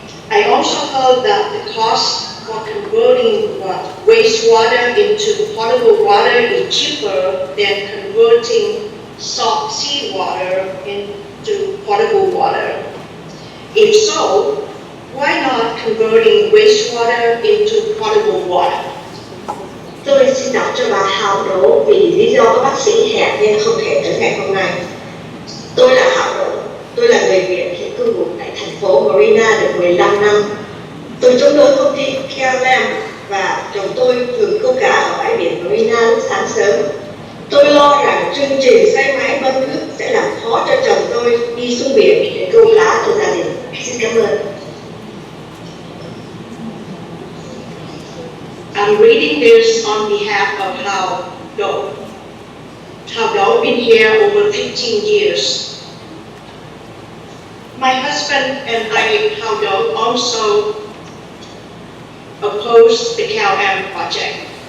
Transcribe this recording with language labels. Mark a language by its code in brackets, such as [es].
[en] I also heard that the cost for converting wastewater into potable water is cheaper than converting salt seawater into potable water. If so, why not converting wastewater into potable water? [vi] Tôi xin đọc cho bà Hào Đỗ vì lý do các bác sĩ hẹn nên không thể tới ngày hôm nay. Tôi là Hào Đỗ, tôi là người Việt hiện cư ngụ tại thành phố Marina được 15 năm. Tôi chống đối công ty CalAm và chồng tôi thường câu cá ở bãi biển Marina lúc sáng sớm. Tôi lo rằng chương trình say máy bơm nước sẽ làm khó cho chồng tôi đi xuống biển để câu cá cho gia đình. Xin cảm ơn. [en] I'm reading this on behalf of Howell. Howell been here over 15 years. My husband and I, Howell, also opposed the CalAm project.